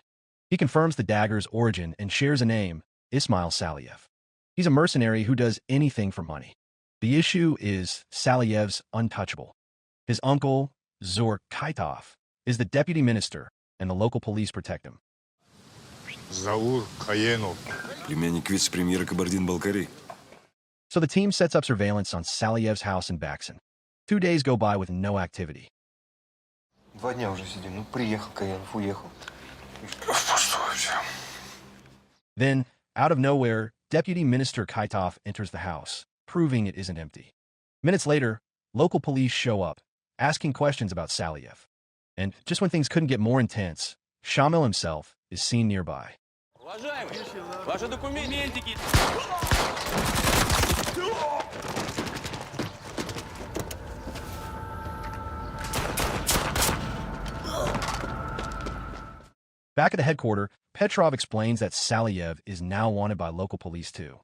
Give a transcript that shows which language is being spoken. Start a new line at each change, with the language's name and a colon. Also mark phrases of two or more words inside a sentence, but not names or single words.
English: He confirms the dagger's origin and shares a name, Ismail Saliev. He's a mercenary who does anything for money. The issue is Saliev's untouchable. His uncle, Zur Kaitov, is the deputy minister, and the local police protect him.
Russian: Заур Каенов. Племянник вице-премьера Кабардино-Балкарии.
English: So the team sets up surveillance on Saliev's house in Baksan. 2 days go by with no activity.
Russian: 2 дня уже сидим. Ну, приехал Каенов, уехал.
English: Then, Out of nowhere, Deputy Minister Kaitov enters the house, proving it isn't empty. Minutes later, local police show up, asking questions about Saliev. And just when things couldn't get more intense, Shamil himself is seen nearby. Back at the headquarters, Petrov explains that Saliev is now wanted by local police too.